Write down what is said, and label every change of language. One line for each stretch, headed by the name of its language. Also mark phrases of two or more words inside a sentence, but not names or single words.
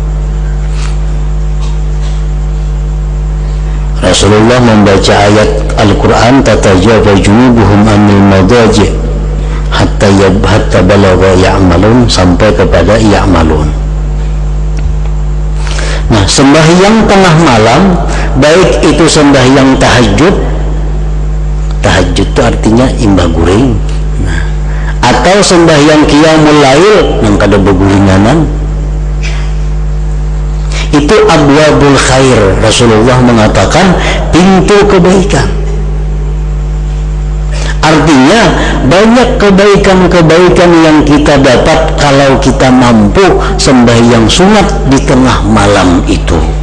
Banjar: Rasulullah membaca ayat Al-Quran
Arabic: تتجافى جنوبهم عن المضاجع حتى بلغ يعملون,
Banjar: sampai kepada ya'malun. Nah, sembahyang tengah malam, baik itu sembahyang tahajud itu artinya imbah guring, nah, atau sembahyang
Arabic: قيام الليل
Banjar: yang kada beguringanan,
Arabic: itu أبواب الخير.
Banjar: Rasulullah mengatakan pintu kebaikan, artinya banyak kebaikan-kebaikan yang kita dapat kalau kita mampu sembahyang sunat di tengah malam itu.